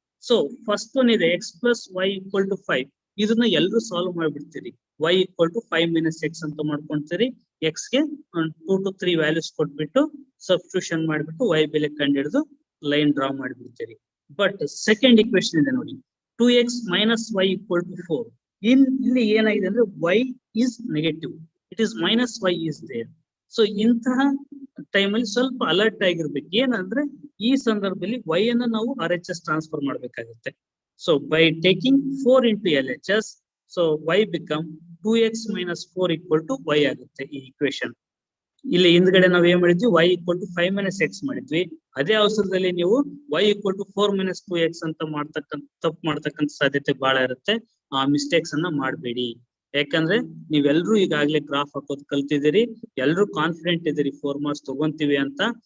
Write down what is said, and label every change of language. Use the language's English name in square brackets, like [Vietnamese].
[English] So first one ಇದೆ x plus y equal to 5. [Kannada] ಇದನ್ನ ಎಲ್ಲರೂ solve ಮಾಡ್ಬಿಡ್ತೀರಿ. y equal to 5 minus x ಅಂತ ಮಾಡ್ಕೊಂತೀರಿ. x ಗೆ 2 to 3 ವ್ಯಾಲ್ಯೂಸ್ ಕೊಟ್ಬಿಟ್ಟು ಸಬ್ಸ್ಟಿಟ್ಯೂಷನ್ ಮಾಡ್ಬಿಟ್ಟು y ಬೆಲೆ ಕಂಡಿಡಿದು line draw ಮಾಡ್ಬಿಡ್ತೀರಿ. [English] but second equation [Kannada] ಇದೆ ನೋಡಿ, [English] 2x minus y equal to 4. [Kannada] ಇಲ್ಲಿ ಏನಾಗಿದೆ ಅಂದ್ರೆ [English] y is negative, it is minus y is there. [Kannada] So ಇಂತಹ ಟೈಮಲ್ಲಿ ಸ್ವಲ್ಪ ಅಲರ್ಟ್ ಆಗಿರ್ಬೇಕು. ಏನಂದ್ರೆ ಈ ಸಂದರ್ಭದಲ್ಲಿ y ಅನ್ನ ನಾವು RHS ಟ್ರಾನ್ಸ್ಫರ್ ಮಾಡ್ಬೇಕಾಗುತ್ತೆ. [English] so by taking 4 into LHS, so y become 2x minus 4 equal to y [Kannada] ಆಗುತ್ತೆ ಈ ಇಕ್ವೇಶನ್. ಇಲ್ಲಿ ಹಿಂದ್ಗಡೆ ನಾವ್ ಏನ್ ಮಾಡಿದ್ವಿ, y equal to 5 minus x ಮಾಡಿದ್ವಿ. ಅದೇ ಅವಸರದಲ್ಲಿ ನೀವು y equal to 4 minus 2x ಅಂತ ತಪ್ಪು ಮಾಡ್ತಕ್ಕಂಥ ಸಾಧ್ಯತೆ ಬಹಳ ಇರುತ್ತೆ. ಆ ಮಿಸ್ಟೇಕ್ಸ್ ಅನ್ನ ಮಾಡಬೇಡಿ. ಯಾಕಂದ್ರೆ ನೀವೆಲ್ರೂ ಈಗಾಗಲೇ ಗ್ರಾಫ್ ಹಾಕೋದು ಕಲ್ತಿದ್ದೀರಿ, ಎಲ್ರು ಕಾನ್ಫಿಡೆಂಟ್ ಇದ್ದೀರಿ 4 marks ತಗೊಂತೀವಿ ಅಂತ.